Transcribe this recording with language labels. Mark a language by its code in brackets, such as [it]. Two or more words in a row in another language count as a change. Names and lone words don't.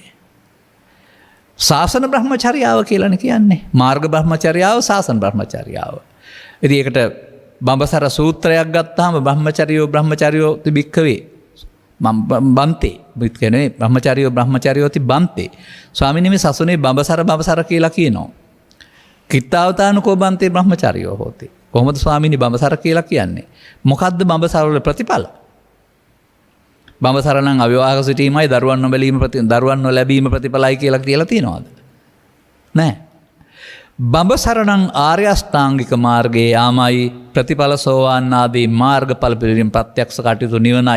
[si] ශාසන බ්‍රහ්මචර්යාව කියලානේ කියන්නේ. මාර්ග බ්‍රහ්මචර්යාව ශාසන බ්‍රහ්මචර්යාව. ඉතින් ඒකට බඹසර සූත්‍රයක් ගත්තාම [pi] බ්‍රහ්මචර්යෝ තිබික්කවේ බන්තේ [si] කියන්නේ [pi] බ්‍රහ්මචර්යෝති බන්තේ. [si] ස්වාමීනි මේ සසුනේ බඹසර කියලා කියනවා. [pi] කිත්තාවතානුකෝ බන්තේ බ්‍රහ්මචර්යෝ හෝති. [si] කොහොමද ස්වාමීනි බඹසර කියලා කියන්නේ? මොකද්ද බඹසර වල ප්‍රතිඵල? බඹසර නම් අවිවාහක සිටීමයි දරුවන් නොලැබීම ප්‍රතිඵලයි කියලා තියෙනවද? නැහැ. බඹසර නම් ආර්ය අෂ්ටාංගික මාර්ගයේ යාමයි ප්‍රතිඵල සෝවාන් ආදී මාර්ගඵල පිළිරින් ප්‍රත්‍යක්ෂ කටයුතු නිවනයි.